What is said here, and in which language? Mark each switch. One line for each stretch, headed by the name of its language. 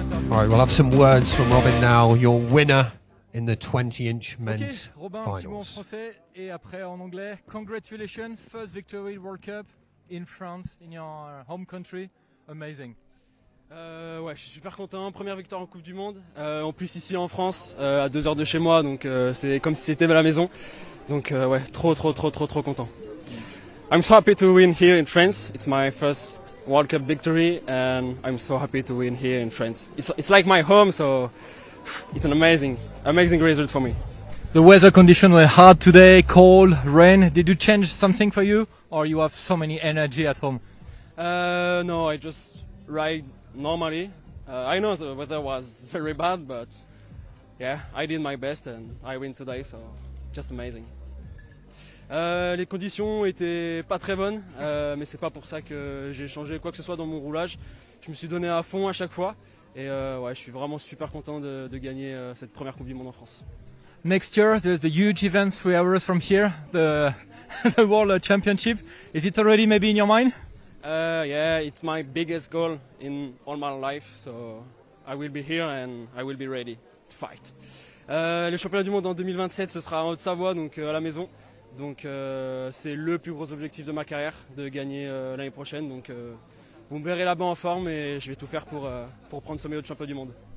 English: All right, we'll have some words from Robin now, your winner in the 20-inch men's Robin, finals.
French: petit mot en français et après en anglais.
English: Congratulations, first victory World Cup in France, in your home country. Amazing.
French: Ouais, je suis super content. Première victoire en Coupe du Monde. En plus ici en France, à 2 heures de chez moi, donc c'est comme si c'était à la maison. Donc ouais, trop content.
English: I'm so happy to win here in France. It's my first World Cup victory, and I'm so happy to win here in France. It's like my home, so it's an amazing result for me. The weather conditions were hard today, cold, rain. Did you change something for you, or you have so many energy at home? No, I just ride normally. I know the weather was very bad, but yeah, I did my best and I win today, so just amazing.
French: Les conditions étaient pas très bonnes, mais c'est pas pour ça que j'ai changé quoi que ce soit dans mon roulage. Je me suis donné à fond à chaque fois et ouais, je suis vraiment super content de gagner cette première Coupe du Monde en France.
English: Next year, there's the huge event 3 hours from here, the World Championship. Is it already maybe in your mind? Yeah, it's my biggest goal in all my life, so I will be here and I will be ready to fight.
French: Le championnat du monde en 2027, ce sera en Haute-Savoie, donc à la maison. Donc c'est le plus gros objectif de ma carrière, de gagner l'année prochaine. Donc vous me verrez là-bas en forme et je vais tout faire pour prendre ce maillot de champion du monde.